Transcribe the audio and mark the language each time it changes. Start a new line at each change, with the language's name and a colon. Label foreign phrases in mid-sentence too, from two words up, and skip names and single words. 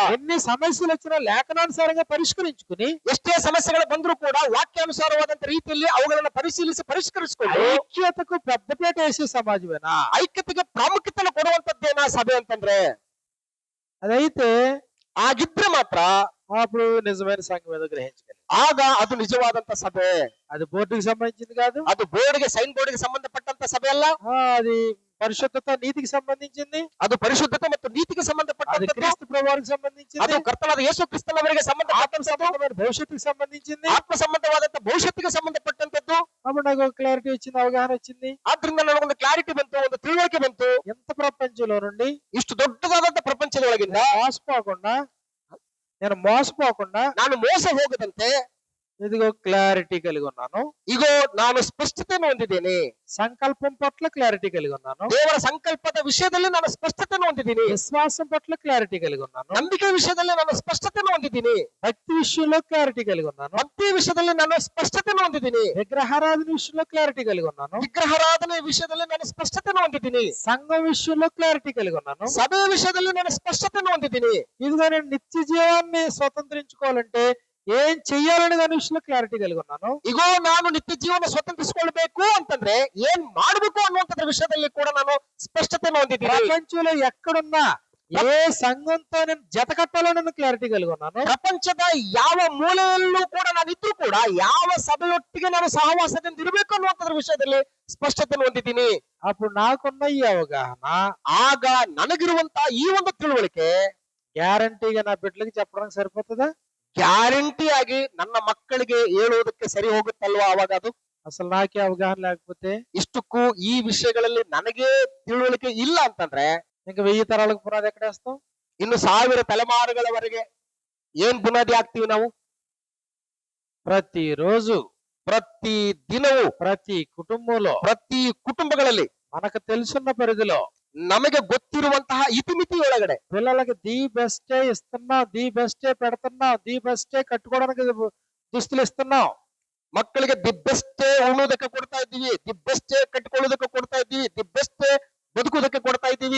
Telugu: ఎన్ని సమస్యలు వచ్చినా లేఖనానుసారంగా పరిష్కరించుకుని
Kannada: ಎಷ್ಟೇ ಸಮಸ್ಯೆಗಳು ಬಂದರೂ ಕೂಡ ವಾಕ್ಯಾನುಸಾರವಾದಂತ ರೀತಿಯಲ್ಲಿ ಅವುಗಳನ್ನ ಪರಿಶೀಲಿಸಿಕೊಂಡು
Telugu: ఐక్యతకు పెద్దపీట వేసే సమాజమేనా?
Kannada: ಐಕ್ಯತೆಗೆ ಪ್ರಾಮುಖ್ಯತೆ ಕೊಡುವಂತದ್ದೇನ ಸಭೆ ಅಂತಂದ್ರೆ?
Telugu: అదైతే
Kannada: ಆಗಿದ್ರೆ ಮಾತ್ರ
Telugu: అప్పుడు నిజమైన సంఘం ఏదో గ్రహించగలిగి.
Kannada: ಆಗ ಅದು ನಿಜವಾದಂತ ಸಭೆ.
Telugu: అది బోర్డుకి సంబంధించింది కాదు,
Kannada: ಅದು ಬೋರ್ಡ್ಗೆ ಸೈನ್ ಬೋರ್ಡ್ಗೆ ಸಂಬಂಧಪಟ್ಟಂತ ಸಭೆ ಅಲ್ಲ,
Telugu: అది పరిశుద్ధత నీతికి సంబంధించింది,
Kannada: ಅದು ಪರಿಶುದ್ಧತೆ ಮತ್ತು ನೀತಿಗೆ
Telugu: అది
Kannada: ಸಂಬಂಧಪಟ್ಟಂತ,
Telugu: క్రీస్తు ప్రభువారికి సంబంధించింది,
Kannada: ಅದು ಕರ್ತನಾದ ಯೇಸು ಕ್ರಿಸ್ತನವರಿಗೆ
Telugu: ఆత్మ
Kannada: ಸಂಬಂಧಪಟ್ಟಂತದ್ದು,
Telugu: సంబంధమైన భవిష్యత్తుకి సంబంధించింది.
Kannada: ಆತ್ಮ ಸಂಬಂಧವಾದಂತ ಭವಿಷ್ಯತ್ತಿಗೆ ಸಂಬಂಧಪಟ್ಟಂತದ್ದು.
Telugu: అప్పుడు నాకు ఒక క్లారిటీ వచ్చింది, అవగాహన వచ్చింది.
Kannada: ಆದ್ರಿಂದ ನನಗೊಂದು ಕ್ಲಾರಿಟಿ ಬಂತು, ಒಂದು ತಿಳುವಳಿಕೆ ಬಂತು.
Telugu: ఎంత ప్రపంచంలో నుండి
Kannada: ಇಷ್ಟು ದೊಡ್ಡದಾದಂತ ಪ್ರಪಂಚದೊಳಗಿಂದ
Telugu: నేను మోసపోకుండా
Kannada: ನಾನು ಮೋಸ ಹೋಗದಂತೆ
Telugu: ఇదిగో క్లారిటీ కలిగి ఉన్నాను.
Kannada: ಈಗೋ ನಾನು ಸ್ಪಷ್ಟತೆಯನ್ನು ಹೊಂದಿದ್ದೇನೆ.
Telugu: సంకల్పం పట్ల క్లారిటీ కలిగి ఉన్నాను.
Kannada: ದೇವರ ಸಂಕಲ್ಪದ ವಿಷಯದಲ್ಲಿ ನಾನು ಸ್ಪಷ್ಟತೆಯನ್ನು ಹೊಂದಿದ್ದೀನಿ.
Telugu: విశ్వాసం పట్ల క్లారిటీ కలిగి ఉన్నాను.
Kannada: ನಂಬಿಕೆ ವಿಷಯದಲ್ಲಿ ನಾನು ಸ್ಪಷ್ಟತೆಯನ್ನು ಹೊಂದಿದ್ದೀನಿ.
Telugu: భక్తి విషయంలో క్లారిటీ కలిగి ఉన్నాను.
Kannada: ಭಕ್ತಿ ವಿಷಯದಲ್ಲಿ ನಾನು ಸ್ಪಷ್ಟತೆಯನ್ನು ಹೊಂದಿದ್ದೀನಿ.
Telugu: విగ్రహారాధన విషయంలో క్లారిటీ కలిగి ఉన్నాను.
Kannada: ವಿಗ್ರಹಾರಾಧನೆ ವಿಷಯದಲ್ಲಿ ನಾನು ಸ್ಪಷ್ಟತೆಯನ್ನು ಹೊಂದಿದ್ದೀನಿ.
Telugu: సంఘం విషయంలో క్లారిటీ కలిగి ఉన్నాను.
Kannada: ಸಭೆಯ ವಿಷಯದಲ್ಲಿ ನಾನು ಸ್ಪಷ್ಟತೆಯನ್ನು ಹೊಂದಿದ್ದೀನಿ.
Telugu: ఇదిగో నేను నిత్య జీవాన్ని స్వతంత్రించుకోవాలంటే ఏం చెయ్యాలనే దాని విషయంలో క్లారిటీ కలిగి ఉన్నాను.
Kannada: ಈಗೋ ನಾನು ನಿತ್ಯ ಜೀವನ ಸ್ವತಂತ್ರಿಸಿಕೊಳ್ಬೇಕು ಅಂತಂದ್ರೆ ಏನ್ ಮಾಡ್ಬೇಕು ಅನ್ನುವಂಥದ್ರ ವಿಷಯದಲ್ಲಿ ಕೂಡ ನಾನು ಸ್ಪಷ್ಟತೆಯನ್ನು ಹೊಂದಿದ್ದೀನಿ.
Telugu: ప్రపంచంలో ఎక్కడున్నా ఏ సంఘంతో నేను జత కట్టాలో నేను క్లారిటీ కలిగి ఉన్నాను.
Kannada: ಪ್ರಪಂಚದ ಯಾವ ಮೂಲೆಯಲ್ಲೂ ಕೂಡ ನಾನು ಇದ್ರೂ ಕೂಡ ಯಾವ ಸಭೆಯೊಟ್ಟಿಗೆ ನಾನು ಸಹವಾಸದಿಂದ ಇರಬೇಕು ಅನ್ನುವಂಥದ್ರ ವಿಷಯದಲ್ಲಿ ಸ್ಪಷ್ಟತೆಯನ್ನು ಹೊಂದಿದ್ದೀನಿ.
Telugu: అప్పుడు నాకున్న ఈ అవగాహన
Kannada: ಆಗ ನನಗಿರುವಂತ ಈ ಒಂದು ತಿಳುವಳಿಕೆ
Telugu: గ్యారంటీగా నా బిడ్డలకి చెప్పడానికి సరిపోతుందా?
Kannada: ಗ್ಯಾರಂಟಿ ಆಗಿ ನನ್ನ ಮಕ್ಕಳಿಗೆ ಹೇಳುವುದಕ್ಕೆ ಸರಿ ಹೋಗುತ್ತಲ್ವಾ? ಅವಾಗ ಅದು
Telugu: అసలు నాకే అవగాహన లేకపోతే
Kannada: ಇಷ್ಟಕ್ಕೂ ಈ ವಿಷಯಗಳಲ್ಲಿ ನನಗೆ ತಿಳುವಳಿಕೆ ಇಲ್ಲ ಅಂತಂದ್ರೆ
Telugu: ఇంకా 1000 తరాలకు పునాది ఎక్కడేస్తాం?
Kannada: ಇನ್ನು 1000 ತಲೆಮಾರುಗಳವರೆಗೆ ಏನ್ ಬುನಾದಿ ಆಗ್ತೀವಿ ನಾವು?
Telugu: ప్రతిరోజు
Kannada: ಪ್ರತಿ ದಿನವೂ
Telugu: ప్రతి కుటుంబంలో
Kannada: ಪ್ರತಿ ಕುಟುಂಬಗಳಲ್ಲಿ
Telugu: మనకు తెలుసున్న పరిధిలో
Kannada: ನಮಗೆ ಗೊತ್ತಿರುವಂತಹ ಇತಿಮಿತಿ ಒಳಗಡೆ
Telugu: పిల్లలకి
English: the best
Telugu: ఇస్తున్నాం,
English: the best
Telugu: పెడుతున్నాం,
English: the best
Telugu: కట్టుకోవడానికి దుస్తులు ఇస్తున్నాం.
Kannada: ಮಕ್ಕಳಿಗೆ
English: the best
Kannada: ಉಣ್ಣೋದಕ್ಕೆ ಕೊಡ್ತಾ ಇದ್ದೀವಿ,
English: the best
Kannada: ಕಟ್ಕೊಳ್ಳೋದಕ್ಕೆ ಕೊಡ್ತಾ ಇದ್ದೀವಿ,
English: the best
Kannada: ಬದುಕೋದಕ್ಕೆ ಕೊಡ್ತಾ ಇದ್ದೀವಿ.